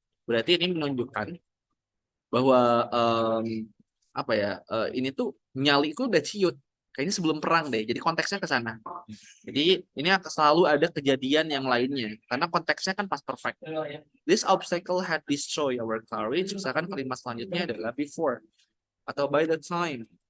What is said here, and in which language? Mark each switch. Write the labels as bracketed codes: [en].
[id] Berarti ini menunjukkan bahwa apa ya? Ini tuh nyaliku udah ciut. Kayaknya sebelum perang deh. Jadi konteksnya ke sana. Jadi ini akan selalu ada kejadian yang lainnya. Karena konteksnya kan pas perfect. [en] This obstacle had destroyed our courage. [id] Misalkan kalimat selanjutnya adalah before atau [en] by the time.